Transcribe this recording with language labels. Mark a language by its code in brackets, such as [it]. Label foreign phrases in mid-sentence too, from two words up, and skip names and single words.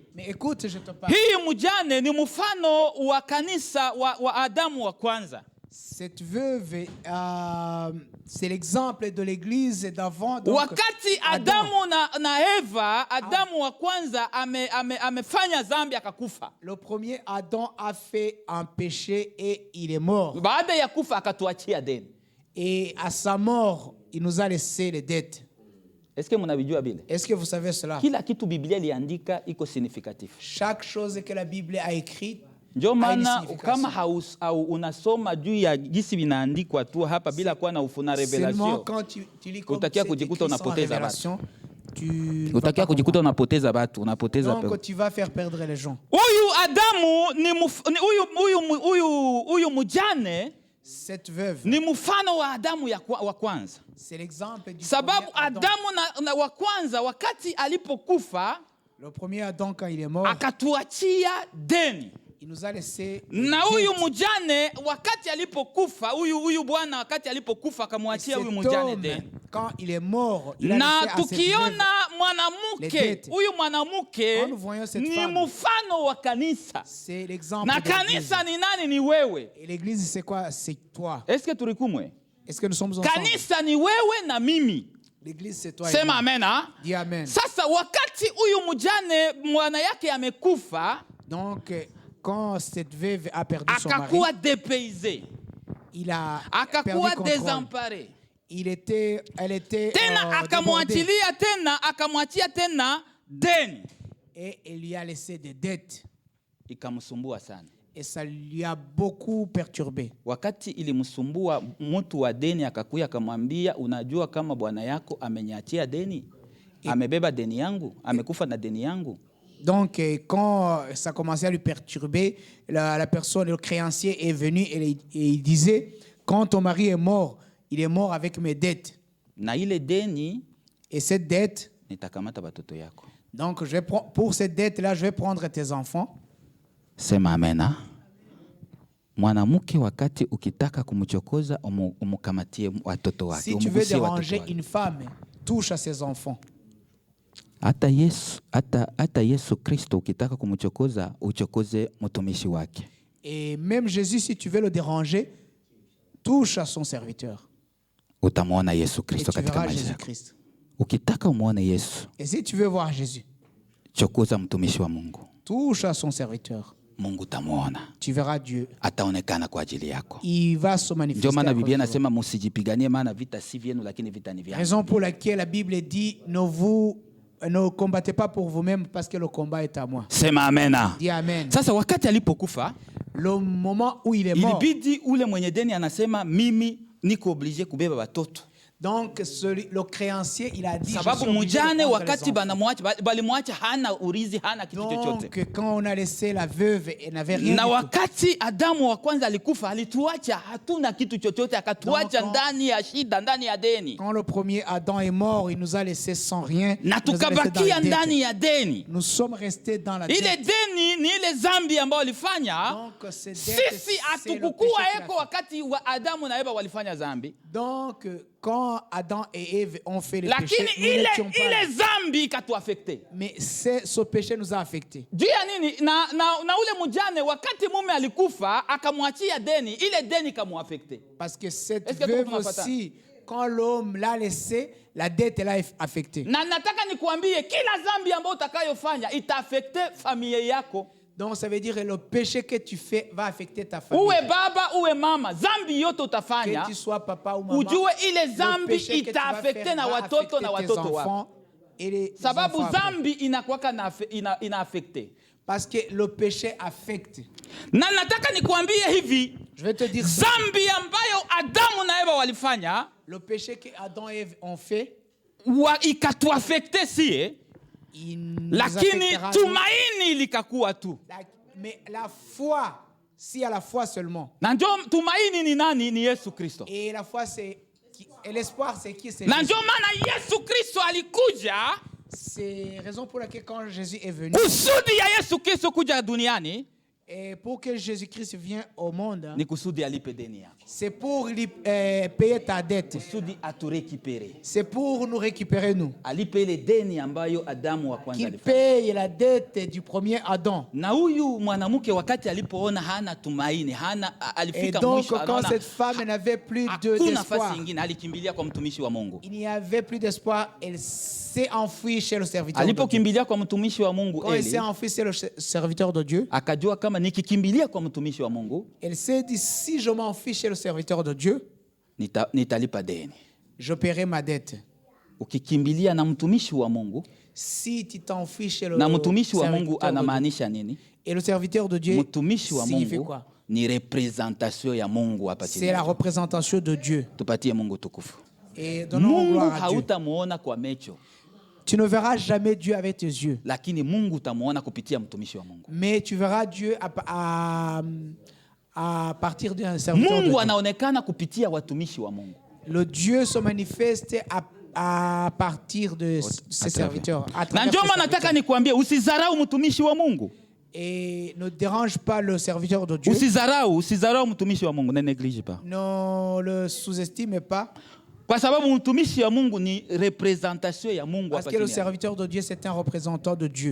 [fr] Mais écoute, je te parle. [sw] hii mjane ni mfano wa kanisa wa Adamu wa kwanza. [fr] Cette veuve, c'est l'exemple de l'église d'avant. Donc, [sw] Wakati Adamu na Eva, Adamu wa kwanza amefanya dhambi akakufa. [fr] le premier Adam a fait un péché et il est mort. [sw] Baada ya kufa akatuachia deni. [fr] Et à sa mort, il nous a laissé les dettes. Est-ce que [sw] mnavijua bile? [fr] Est-ce que vous savez cela? [sw] Kila kitu Biblia iliandika iko significatif. [fr] Chaque chose que la Bible a écrite [sw] Ndio [fr] a une [sw] maana [fr] signification. [sw] kama unasoma juu ya jinsi vinaandikwa tu hapa bila kuwa na ufuna [fr] Seulement revelation, quand tu lis comme [sw] utakia [fr] c'est [sw] kujikuta [fr] écrit sans [sw] unapoteza [fr] révélation, tu ne vas [sw] utakia [fr] pas [sw] kujikuta unapoteza watu, unapoteza [fr] comprendre. [sw] pepo. [fr] Donc tu vas faire perdre les gens. [sw] Huyu Adamu huyu mjane [fr] Cette veuve, [sw] ni mfano wa Adamu wa kwanza. [fr] c'est l'exemple du [sw] Sababu [fr] premier Adam. [sw] Adamu wa kwanza wakati alipokufa [fr] Le premier Adam, quand il est mort, [sw] akatuachia deni. [fr] il nous a laissé. [sw] Na huyu mjane wakati alipokufa, huyu bwana wakati alipokufa akamwachia huyu [fr] Cet [sw] mjane [fr] homme, [sw] deni. [fr] quand il est mort, il a [sw] Na [fr] laissé à cette veuve. [sw] tukiona [fr] les [sw] mwanamke, [fr] dettes. [sw] huyu mwanamke [fr] Quand nous voyons cette [sw] ni [fr] femme, [sw] mfano wa kanisa. [fr] c'est l'exemple [sw] Na [fr] de l'église. [sw] kanisa ni nani? Ni wewe. [fr] Et l'église, c'est quoi? C'est toi. Est-ce que tulikumwe? Est-ce que nous sommes ensemble? [sw] Kanisa ni wewe na mimi. [fr] L'église, c'est toi. Et [sw] Sema [fr] moi. [sw] amen. Ha? [fr] Dis amen. [sw] Sasa wakati huyu mjane mwana yake amekufa, [fr] Donc, quand cette veuve a perdu son mari, [sw] akakuwa depaysé, [fr] il a [sw] akakuwa [fr] perdu contrôle. désemparé. Elle était [sw] Tena [fr] débordée. [sw] akamwachilia akamwachia tena deni. [fr] Et il lui a laissé des dettes. [sw] Ikamsumbua sana. [fr] Et ça lui a beaucoup perturbé. [sw] Wakati ilimsumbua, mtu wa deni akakuya akamwambia, unajua kama bwana yako ameniachia deni, amebeba deni yangu, amekufa na deni yangu. [fr] Donc, quand ça commençait à lui perturber, la personne, le créancier est venu et il disait, quand ton mari est mort, il est mort avec mes dettes. [sw] Na ile deni [fr] Et cette dette, [sw] nitakamata batoto yako. [fr] donc pour cette dette-là, je vais prendre tes enfants. [sw] Sema amena. Mwanamke wakati ukitaka kumchokoza umukamatie watoto wake. [fr] Si tu veux déranger une femme, touche à ses enfants. [sw] Hata Yesu Kristo ukitaka kumchokoza uchokoze mtumishi wake. [fr] Et même Jésus, si tu veux le déranger, touche à son serviteur. [sw] Utamwona Yesu [fr] Et [sw] Kristo [fr] tu [sw] katika [fr] verras [sw] maisha yako. [fr] Jésus-Christ. [sw] Ukitaka umuone Yesu, [fr] Et si tu veux voir Jésus, [sw] chokoza mtumishi wa Mungu. [fr] touche à son serviteur. [sw] Mungu tamuona. [fr] Tu verras Dieu. [sw] Ataonekana kwa ajili yako. [fr] Il va se [sw] Ndio [fr] manifester. [sw] maana [fr] à [sw] Biblia [fr] cause de vous. [sw] inasema msijipiganie, maana vita si vyenu lakini vita ni vyangu. [fr] Raison pour laquelle la Bible dit ne combattez pas pour vous-même parce que le combat est à moi. [sw] Sema amena. [fr] Dis amen. [sw] Sasa wakati alipokufa, [fr] Le moment où il est mort, [sw] ilibidi ule mwenye deni anasema mimi niko obligé kubeba watoto. [fr] donc le créancier, il a dit, je [sw] Sababu [fr] suis obligé de [sw] mjane [fr] prendre [sw] wakati [fr] les enfants. [sw] balimwacha hana urizi, hana kitu chochote. [fr] Donc quand on a laissé la veuve, elle n'avait rien [sw] Na [fr] du tout. [sw] wakati Adamu wa kwanza alikufa, alituacha hatuna kitu chochote, akatuacha [fr] Donc, [sw] ndani ya shida, ndani ya deni. [fr] Quand le premier Adam est mort, il nous a laissé sans rien. [sw] Na [fr] Il nous a laissé dans [sw] tukabakia [fr] la dette. [sw] ndani ya deni. [fr] Nous sommes restés dans la [sw] Ile [fr] dette. [sw] deni ni ile zambi ambayo walifanya. [fr] Donc, cette dette, [sw] Sisi [fr] c'est le [sw] hatukukuwa [fr] péché qu'il a [sw] eko [fr] fait. [sw] wakati wa Adamu na Eva walifanya zambi. [fr] Donc, quand Adam et Ève ont fait le péché, [sw] Lakini [fr] nous n'étions pas là. [sw] ile zambi ikatuafekte. [fr] Mais ce péché nous a affectés. [sw] Juu ya nini? Na ule mjane wakati mume alikufa akamwachia deni, ile deni ikamuafekte. [fr] Parce que cette Est-ce que veuve [sw] tuko tunapata? [fr] aussi, quand l'homme l'a laissé, la dette l'a affectée. [sw] Na nataka nikuambie kila zambi ambayo utakayofanya itaafekte familia yako. [fr] Donc, ça veut dire que le péché que tu fais va affecter ta famille. [sw] Uwe baba, uwe mama, zambi yote [fr] Que [sw] utafanya, [fr] tu sois papa ou maman, [sw] ujue ile [fr] le [sw] zambi [fr] péché que tu vas [sw] itaafekte [fr] faire [sw] na [fr] va [sw] watoto [fr] affecter [sw] na [fr] tes [sw] watoto wako. [fr] enfants et les [sw] Sababu [fr] enfants après. [sw] zambi inakuwaka inaafekte. [fr] Parce que le péché affecte. [sw] Na nataka nikuambie hivi, [fr] Je vais te dire ça. [sw] zambi ambayo Adamu na Eva walifanya [fr] Le péché que Adam et Ève ont fait, [sw] ikatuafekte sie, [fr] il nous [sw] lakini [fr] affectera, nous. [sw] tumaini likakuwa tu. [fr] Mais la foi, s'il y a la foi seulement. [sw] Na ndio tumaini ni nani? Ni Yesu Kristo. [fr] Et la foi, et l'espoir, c'est qui? C'est [sw] Na [fr] Jésus. [sw] ndio maana Yesu Kristo alikuja, [fr] C'est raison pour laquelle quand Jésus est venu, [sw] kusudi ya Yesu Kristo kuja duniani [fr] et pour que Jésus-Christ vienne au monde, [sw] ni kusudi alipe deni yako, [fr] c'est pour payer ta dette. [sw] kusudi aturekipere, [fr] C'est pour nous récupérer, nous. [sw] alipe ile deni ambayo Adamu wa kwanza [fr] Qu'il [sw] alifanya. [fr] paye la dette du premier Adam. [sw] Na huyu mwanamke wakati alipoona hana tumaini, [fr] Et [sw] alifika [fr] donc, [sw] mwisho, [fr] quand [sw] anaona [fr] cette femme n'avait plus [sw] hakuna [fr] d'espoir, [sw] nafasi nyingine, alikimbilia kwa mtumishi wa Mungu. [fr] il n'y avait plus d'espoir, elle s'est enfuie chez le serviteur de Dieu. [sw] Alipokimbilia kwa mtumishi wa Mungu [fr] Quand elle s'est Eli, enfuie chez le serviteur de Dieu, [sw] akajua kama nikikimbilia kwa mtumishi wa Mungu [fr] elle s'est dit, si je m'enfuis chez le serviteur de Dieu, [sw] nitalipa deni. [fr] je paierai ma dette. [sw] Ukikimbilia na mtumishi wa Mungu, [fr] Si tu t'enfuis chez le [sw] na mtumishi wa Mungu [fr] serviteur de Dieu, [sw] anamaanisha nini? [fr] et le serviteur de Dieu [sw] Mtumishi wa [fr] signifie [sw] Mungu [fr] quoi? [sw] ni representation ya Mungu hapa [fr] C'est [sw] chini. [fr] la représentation de Dieu. [sw] Tupatie Mungu tukufu. [fr] Et donnons [sw] Mungu [fr] gloire à Dieu. [sw] hautamuona kwa macho, [fr] Tu ne verras jamais Dieu avec tes yeux, [sw] lakini Mungu utamuona kupitia mtumishi wa Mungu. [fr] mais tu verras Dieu à partir d'un serviteur de [sw] Mungu [fr] Dieu. [sw] anaonekana kupitia watumishi wa Mungu. [fr] Le Dieu se manifeste à partir de ses serviteurs. À [sw] Na [fr] travers [sw] ndio [fr] ses [sw] maana nataka [fr] serviteurs. [sw] nikwambie usizarau mtumishi wa Mungu. [fr] Et ne dérange pas le serviteur de Dieu. [sw] Usizarau mtumishi wa Mungu, [fr] ne néglige pas. Ne le sous-estime pas, [sw] Kwa sababu mtumishi wa Mungu ni representation ya Mungu [fr] parce [sw] hapa [fr] que le [sw] chini. [fr] serviteur de Dieu, c'est un représentant de Dieu.